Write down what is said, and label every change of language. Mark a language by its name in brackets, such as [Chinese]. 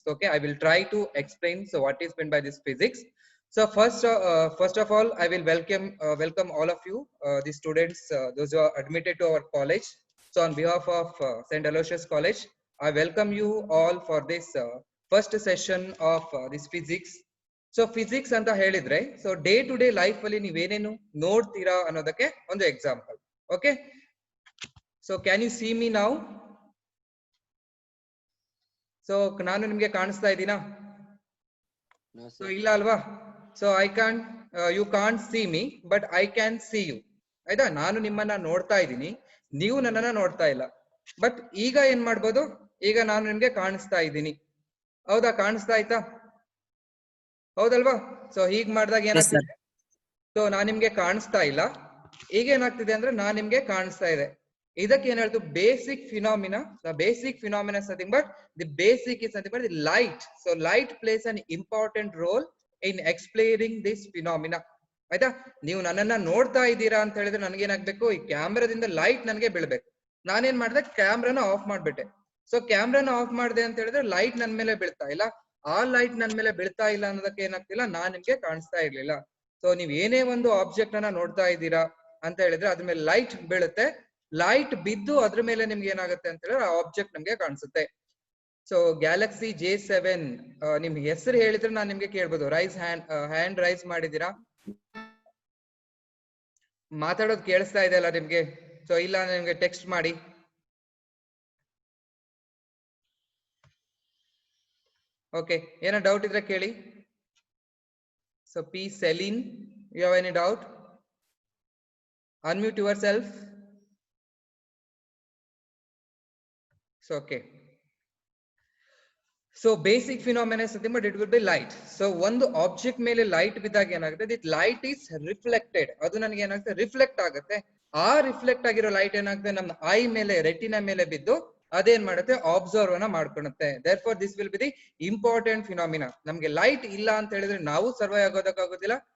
[English] Okay, I will try to explain. So what is meant by this physics? So first of all, I will welcome all of you, the students, those who are admitted to our college. So on behalf of St. Aloysius College, I welcome you all for this first session of this physics. [Kannada] So physics ಅಂತ ಹೇಳಿದ್ರೆ [English] so day to day life [Kannada] ಅಲ್ಲಿ ನೀವೇನೇನು ನೋಡ್ತೀರಾ ಅನ್ನೋದಕ್ಕೆ ಒಂದು example. [English] Okay, so can you see me now? [Kannada] So ನಾನು ನಿಮಗೆ ಕಾಣಿಸ್ತಾ ಇದ್ದೀನಾ? So ಇಲ್ಲ ಅಲ್ವಾ? [English] So I can't, you can't see me, but I can see you. [Kannada] ಆಯ್ತಾ? ನಾನು ನಿಮ್ಮನ್ನ ನೋಡ್ತಾ ಇದ್ದೀನಿ, ನೀವು ನನ್ನನ್ನ ನೋಡ್ತಾ ಇಲ್ಲ. ಬಟ್ ಈಗ ಏನ್ ಮಾಡ್ಬೋದು? ಈಗ ನಾನು ನಿಮ್ಗೆ ಕಾಣಿಸ್ತಾ ಇದ್ದೀನಿ. ಹೌದಾ? ಕಾಣಿಸ್ತಾ ಆಯ್ತಾ? ಹೌದಲ್ವಾ? ಸೊ ಹೀಗ್ ಮಾಡಿದಾಗ ಏನಾಗ್ತಿದೆ? ಸೊ ನಾನ್ ನಿಮ್ಗೆ ಕಾಣಿಸ್ತಾ ಇಲ್ಲ, ಈಗ ಏನಾಗ್ತಿದೆ ಅಂದ್ರೆ ನಾನ್ ನಿಮ್ಗೆ ಕಾಣಿಸ್ತಾ ಇದೆ. ಇದಕ್ಕೆ ಏನ್ ಹೇಳ್ತು? Basic phenomena. [English] The basic phenomena is nothing but the basic is nothing but the light. So light plays an important role in explaining this phenomena. [Kannada] ಆಯ್ತಾ? ನೀವು ನನ್ನನ್ನ ನೋಡ್ತಾ ಇದ್ದೀರಾ ಅಂತ ಹೇಳಿದ್ರೆ ನನ್ಗೇನಾಗ್ಬೇಕು? ಈ ಕ್ಯಾಮ್ರಾದಿಂದ ಲೈಟ್ ನನ್ಗೆ ಬೀಳ್ಬೇಕು. ನಾನೇನ್ ಮಾಡ್ದೆ? ಕ್ಯಾಮ್ರಾನ ಆಫ್ ಮಾಡ್ಬಿಟ್ಟೆ. ಸೊ ಕ್ಯಾಮ್ರಾನ ಆಫ್ ಮಾಡಿದೆ ಅಂತ ಹೇಳಿದ್ರೆ ಲೈಟ್ ನನ್ ಮೇಲೆ ಬೀಳ್ತಾ ಇಲ್ಲ. ಆ ಲೈಟ್ ನನ್ ಮೇಲೆ ಬೀಳ್ತಾ ಇಲ್ಲ ಅನ್ನೋದಕ್ಕೆ ಏನಾಗ್ತಿಲ್ಲ, ನಾನ್ ನಿಮ್ಗೆ ಕಾಣಿಸ್ತಾ ಇರ್ಲಿಲ್ಲ. ಸೊ ನೀವ್ ಏನೇ ಒಂದು ಆಬ್ಜೆಕ್ಟ್ ಅನ್ನ ನೋಡ್ತಾ ಇದ್ದೀರಾ ಅಂತ ಹೇಳಿದ್ರೆ ಅದ್ರ ಮೇಲೆ ಲೈಟ್ ಬೀಳುತ್ತೆ. ಲೈಟ್ ಬಿದ್ದು ಅದ್ರ ಮೇಲೆ ನಿಮ್ಗೆ ಏನಾಗುತ್ತೆ ಅಂತ ಹೇಳಿದ್ರೆ ಆ ಆಬ್ಜೆಕ್ಟ್ ನಮ್ಗೆ ಕಾಣಿಸುತ್ತೆ. ಸೊ ಗ್ಯಾಲಕ್ಸಿ J7 ನಿಮ್ಗೆ ಹೆಸರು ಹೇಳಿದ್ರೆ ನಾನು ನಿಮ್ಗೆ ಕೇಳ್ಬೋದು. ಹ್ಯಾಂಡ್ ರೈಸ್ ಮಾಡಿದೀರಾ? ಮಾತಾಡೋದು ಕೇಳಿಸ್ತಾ ಇದೆ ಅಲ್ಲ ನಿಮ್ಗೆ? ಸೊ ಇಲ್ಲ ನಿಮ್ಗೆ ಟೆಕ್ಸ್ಟ್ ಮಾಡಿ. ಓಕೆ, ಏನೋ ಡೌಟ್ ಇದ್ರೆ ಕೇಳಿ. [English] So P Celine, you have any doubt? Unmute yourself. So okay. So basic phenomena is nothing but it will be light. [Kannada] So ಒಂದು ಆಬ್ಜೆಕ್ಟ್ ಮೇಲೆ ಲೈಟ್ ಬಿದ್ದಾಗ ಏನಾಗುತ್ತೆ? [English] That light is reflected. [Kannada] ಅದು ನನಗೆ ಏನಾಗುತ್ತೆ? ರಿಫ್ಲೆಕ್ಟ್ ಆಗುತ್ತೆ. ಆ ರಿಫ್ಲೆಕ್ಟ್ ಆಗಿರೋ ಲೈಟ್ ಏನಾಗುತ್ತೆ? ನಮ್ಮ ಐ ಮೇಲೆ, ರೆಟಿನಾ ಮೇಲೆ ಬಿದ್ದು ಅದೇನ್ ಮಾಡುತ್ತೆ? ಅಬ್ಸರ್ವ್ ಅನ್ನ ಮಾಡ್ಕೊಳುತ್ತೆ. [English] Therefore this will be the important phenomena. [Kannada] ನಮ್ಗೆ ಲೈಟ್ ಇಲ್ಲ ಅಂತ ಹೇಳಿದ್ರೆ ನಾವು ಸರ್ವೈವ್ ಆಗೋದಕ್ಕಾಗೋದಿಲ್ಲ.